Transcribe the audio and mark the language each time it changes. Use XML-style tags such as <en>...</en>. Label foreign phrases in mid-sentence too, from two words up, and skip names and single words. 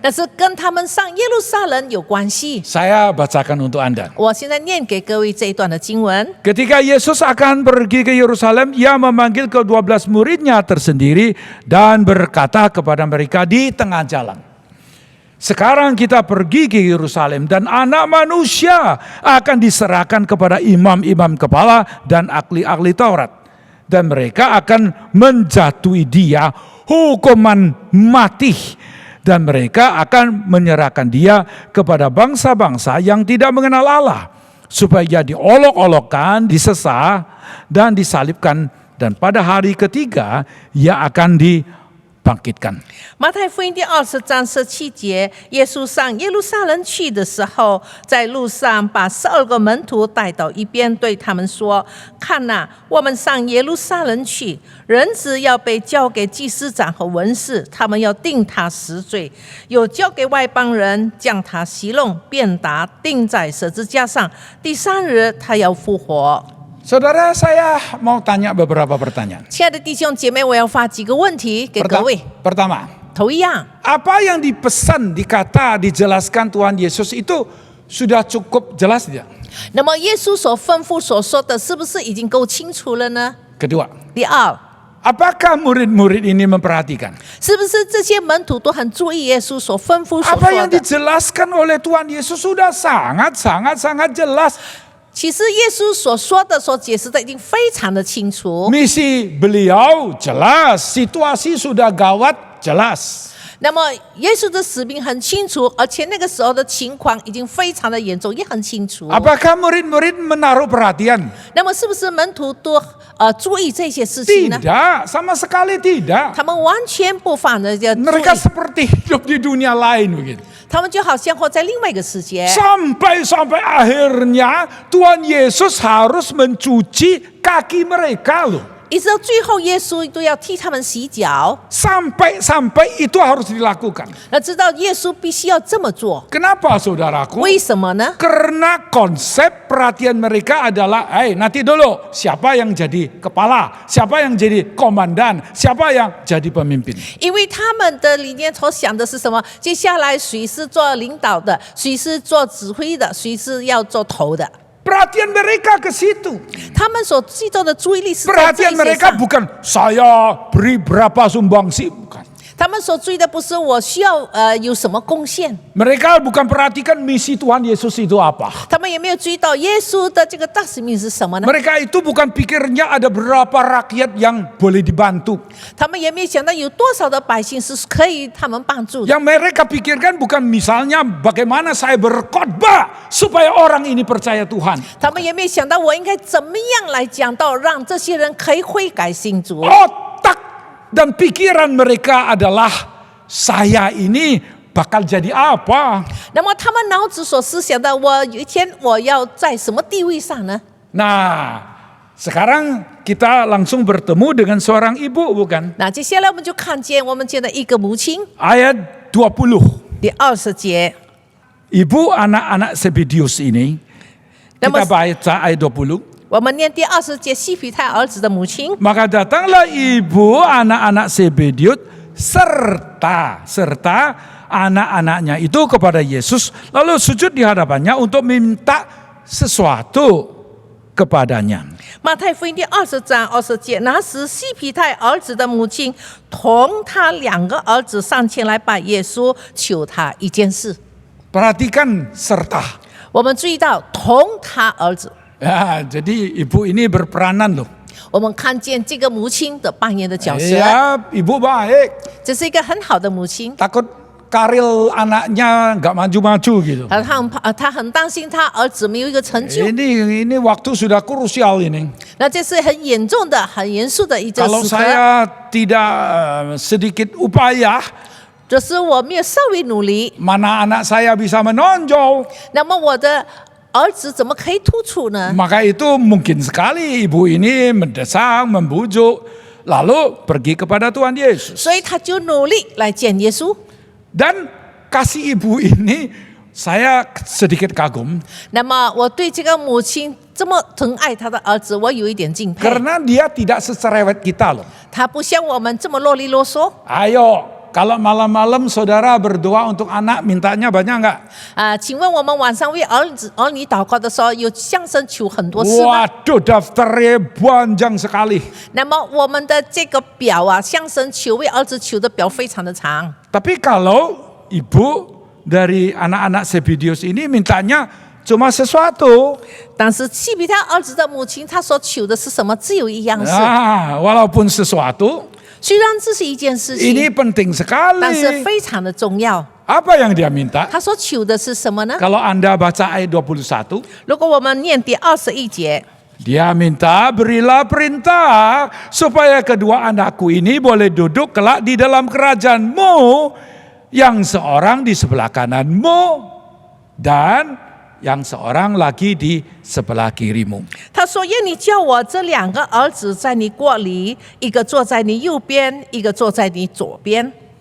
<zh>那是跟他们上耶路撒冷有关系。</zh> <id>Saya bacakan untuk Anda.</id> <zh>我现在念给各位这一段的经文。</zh> <id>Ketika Yesus akan pergi ke Yerusalem, ia memanggil ke-12 muridnya tersendiri dan berkata kepada mereka di tengah jalan, sekarang kita pergi ke Yerusalem dan anak manusia akan diserahkan kepada imam-imam kepala dan ahli-ahli Taurat. Dan mereka akan menjatuhi dia hukuman mati. Dan mereka akan menyerahkan dia kepada bangsa-bangsa yang tidak mengenal Allah. Supaya diolok-olokkan, disesah, dan disalibkan. Dan pada hari ketiga ia akan dibangkitkan.</id> <zh>马太福音第20章17节，耶稣上耶路撒冷去的时候，在路上把12个门徒带到一边，对他们说：“看哪，我们上耶路撒冷去，人子要被交给祭司长和文士，他们要定他死罪，又交给外邦人，将他戏弄、鞭打，钉在十字架上。第3日，他要复活。”</zh> <id>Saudara, saya mau tanya beberapa pertanyaan.</id> <zh>亲爱的弟兄姐妹，我要发几个问题给各位。</zh> <id>Pertama,</id> <zh>头一样，</zh> <id>apa yang dipesan, dikata, dijelaskan Tuhan Yesus itu sudah cukup jelas tidak?</id> <zh>那么耶稣所吩咐所说的，是不是已经够清楚了呢？</zh> <id>Kedua,</id> <zh>第二，</zh> <id>apakah murid-murid ini memperhatikan?</id> <zh>是不是这些门徒都很注意耶稣所吩咐所</zh> <id>Apa</id> <zh>说</zh> <id>yang</id> <zh>的？</zh> <id>dijelaskan oleh Tuhan Yesus sudah sangat jelas.</id> <zh>其实耶稣所说的、所解释的已经非常的清楚。</zh> <id>Misi beliau jelas, situasi sudah gawat jelas.</id> <zh>那么耶稣的使命很清楚，而且那个时候的情况已经非常的严重，也很清楚。</zh> <id>Apakah murid-murid menaruh perhatian?</id> <zh>那么是不是门徒都注意这些事情呢？</zh> <id>Tidak, sama sekali tidak.</id> <zh>他们完全不放的要注</zh> <id>Mereka</id> <zh>意，</zh> <id>seperti hidup di dunia lain begitu.</id> <zh>他们就好像活在另外一个世界。</zh> <id>Sampai akhirnya Tuhan Yesus harus mencuci kaki mereka loh.</id> <zh>一直到最后，耶稣都要替他们洗脚。</zh> <id>Sampai itu harus dilakukan.</id> <zh>那知道耶稣必须要这么做，</zh> <id>Kenapa saudaraku?</id> <zh>为什么呢？</zh> <id>Karena konsep perhatian mereka adalah, nanti dulu siapa yang jadi kepala, siapa yang jadi komandan, siapa yang jadi pemimpin.</id> <zh>因为他们的理念所想的是什么？接下来谁是做领导的，谁是做指挥的，谁是要做头的？</zh> <id>Perhatian mereka ke situ.</id> <zh>他们所集中的注意力是在这</zh> <id>Perhatian</id> <zh>些</zh> <id>mereka</id> <zh>上。</zh> <id>bukan saya beri berapa sumbangsi, bukan.</id> <zh>他们所注意的不是我需要有什么贡献，</zh> <id>Mereka bukan perhatikan misi Tuhan Yesus itu apa.</id> <zh>他们也没有注意到耶稣的这个大使命是什么呢？</zh> <id>Mereka itu bukan pikirnya ada berapa rakyat yang boleh dibantu.</id> <zh>他们也没有想到有多少的百姓是可以他们帮助的。</zh> <id>Yang mereka pikirkan bukan misalnya bagaimana saya berkhotbah supaya orang ini percaya Tuhan.</id> <zh>他们也没有想到我应该怎么样来讲到，让这些人可以悔改信主。</zh> <id>Otak dan pikiran mereka adalah saya ini bakal jadi apa.</id> <zh>那么他们脑子所思想的，我有一天我要在什么地位上呢？</zh> <id>Nah, sekarang kita langsung bertemu dengan seorang ibu, bukan?</id> <zh>那接下来我们就看见我们见的一个母亲，</zh> <id>Ayat 20.</id> <zh>第20节。</zh> <id>Ibu anak-anak Zebedius ini, kita Nama- baca ayat 20.</id> <zh>我们念第20节，西庇太儿子的母亲。</zh> <id>Maka datanglah ibu anak-anak Zebedius serta anak-anaknya itu kepada Yesus, lalu sujud di hadapannya untuk minta sesuatu kepadanya.</id> <zh>马太福音第20章20节，那时西庇太儿子的母亲同他2个儿子上前来拜耶稣，求他一件事。</zh> <id>Perhatikan serta.</id> <zh>我们注意到同他儿子，</zh> <id>Ya, jadi ibu ini berperanan loh.</id> <zh>我们看见这个母亲的扮演的角色，</zh> <id>Ya, ibu baik.</id> <zh>这是一个很好的母亲。</zh> <id>Takut karir anaknya nggak maju-maju gitu.</id> <zh>他很担心他儿子没有一个成就。</zh> <id>Ini waktu sudah krusial ini.</id> <zh>那这是很严重的、很严肃的一个</zh> <id>Kalau</id> <zh>时刻。</zh> <id>saya tidak sedikit upaya,</id> <zh>就是我没有稍微努力，</zh> <id>mana anak saya bisa menonjol.</id> <zh>那么我的儿子怎么可以突出呢？</zh> <id>Maka itu mungkin sekali ibu ini mendesak, membujuk, lalu pergi kepada Tuhan Yesus.</id> <zh>所以他就努力来见耶稣。</zh> <id>Dan kasih ibu ini saya sedikit kagum</id> <zh>那么我对这个母亲这么疼爱她的儿子，我有一点敬佩。</zh> <id>karena dia tidak secerewet kita loh.</id> <zh>他不像我们这么啰里啰嗦。</zh> <id>Ayo, kalau malam-malam saudara berdoa untuk anak, mintanya banyak nggak?</id> <zh>请问我们晚上为儿女祷告的时候，有向神求很多事吗？</zh> <id>Waduh, daftarnya panjang sekali.</id> <zh>那么我们的这个表向神求为儿子求的表非常的长。</zh> <id>Tapi kalau ibu dari anak-anak Zebedeus ini mintanya cuma sesuatu.</id> <zh>但是西比他儿子的母亲，她所求的是什么？只有一样事。</zh> <id>Walaupun sesuatu,</id> <zh>虽然这是一件事</zh> <id>ini</id> <zh>情，</zh> <id>penting</id> <zh>但是</zh> <id>sekali.</id> <zh>非常的重要。</zh> <id>Apa yang dia minta?</id> <zh>他所求的是什么呢？</zh> <id>Kalau Anda baca ayat 21,</id> <zh>如果我们念第21节，</zh> <id>dia minta berilah perintah supaya kedua anakku ini boleh duduk kelak di dalam kerajaanmu, yang seorang di sebelah kananmu dan yang seorang lagi di sebelah kirimu.</id> <zh>他说：“愿你叫我这两个儿子在你国里，一个坐在你右边，一个坐在你左边。”</zh>